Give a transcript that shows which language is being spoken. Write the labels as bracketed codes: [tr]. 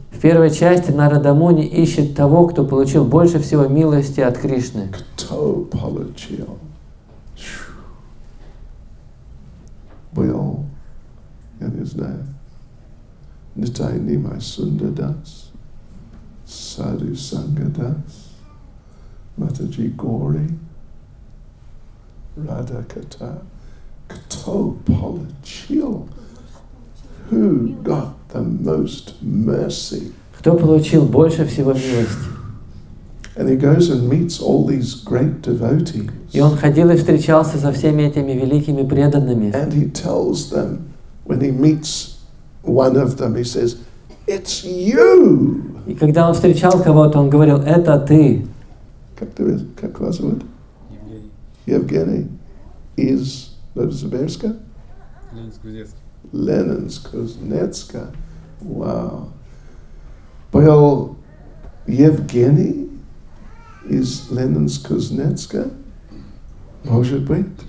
[ru] В первой части Нарада Муни ищет того, кто получил больше всего милости от Кришны. Кто получил? Был, я не знаю, Nitai Nimai Sundadas, Sadhu Sangadas, Mataji Gauri, Radha Kata, Кто получил? [en] Who got the most mercy? [ru] Кто получил больше всего милости? [en] And he goes and meets all these great devotees. [ru] И он ходил и встречался со всеми этими великими преданными. [en] And he tells them, when he meets one of them, he says, "It's you." [ru] И когда он встречал кого-то, он говорил: "Это ты." Как вас зовут? Евгений. Из Berdska? Ленинск-Кузнецка. Wow. Был Евгений из Ленинск-Кузнецка? Может быть.